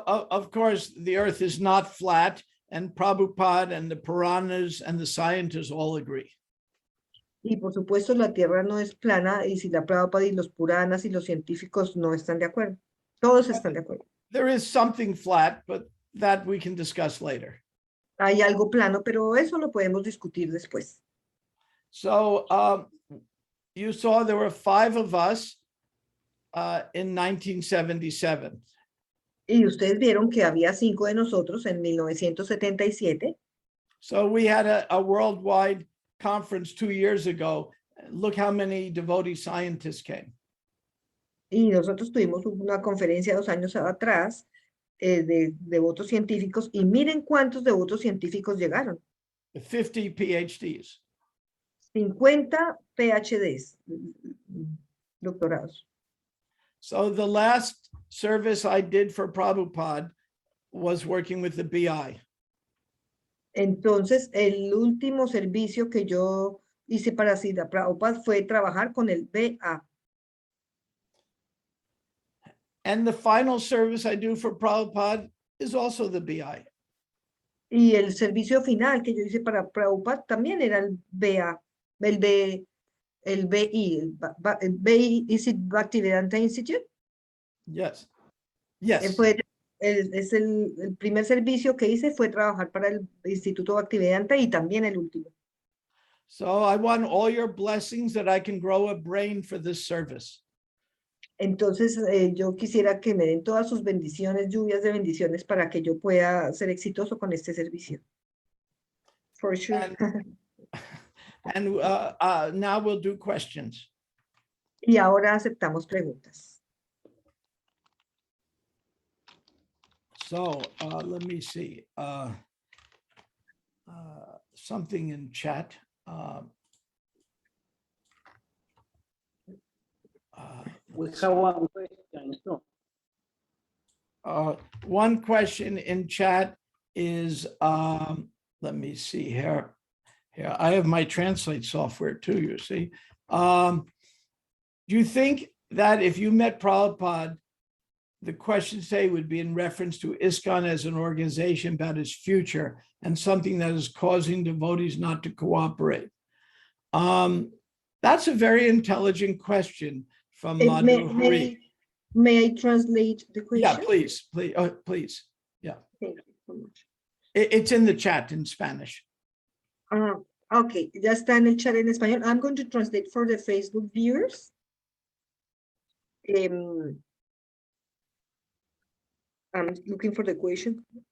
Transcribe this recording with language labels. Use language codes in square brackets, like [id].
[en] Of course, the earth is not flat, and Prabhupada and the Puranas and the scientists all agree. [es] Y por supuesto la Tierra no es plana, y Srila Prabhupada y los Puranas y los científicos no están de acuerdo. Todos están de acuerdo. [en] There is something flat, but that we can discuss later. [es] Hay algo plano, pero eso lo podemos discutir después. [en] So you saw there were 5 of us in 1977. [es] Y ustedes vieron que había 5 de nosotros en 1977. [en] So we had a worldwide conference 2 years ago, look how many devotee scientists came. [es] Y nosotros tuvimos una conferencia 2 años atrás de devotos científicos y miren cuántos devotos científicos llegaron. [en] 50 PhDs. [es] 50 PhDs, doctorados. [en] So the last service I did for Prabhupada was working with the BI. [es] Entonces, el último servicio que yo hice para Srila Prabhupada fue trabajar con el BA. [en] And the final service I do for Prabhupada is also the BI. [es] Y el servicio final que yo hice para Prabhupada también era el BA, el BI, el BI, [en] is it Bhaktivedanta Institute? Yes. Yes. [es] El primer servicio que hice fue trabajar para el Instituto Bhaktivedanta y también el último. [en] So I want all your blessings that I can grow a brain for this service. [es] Entonces, yo quisiera que me den todas sus bendiciones, lluvias de bendiciones, para que yo pueda ser exitoso con este servicio. [en] For sure. And now we'll do questions. [es] Y ahora aceptamos preguntas. [en] So let me see. Something in chat. We have one question. So, One question in chat is, let me see here. Here, I have my translate software too, you see. Do you think that if you met Prabhupada, the question today would be in reference to ISKCON as an organization about its future and something that is causing devotees not to cooperate? That's a very intelligent question from Madhu Hari. May I translate the question? Yeah, please. Please. Yeah. Thank you so much. It's in the chat in Spanish. [es] Okay, ya está en el chat en español. [en] I'm going to translate for the Facebook viewers. I'm looking for the question.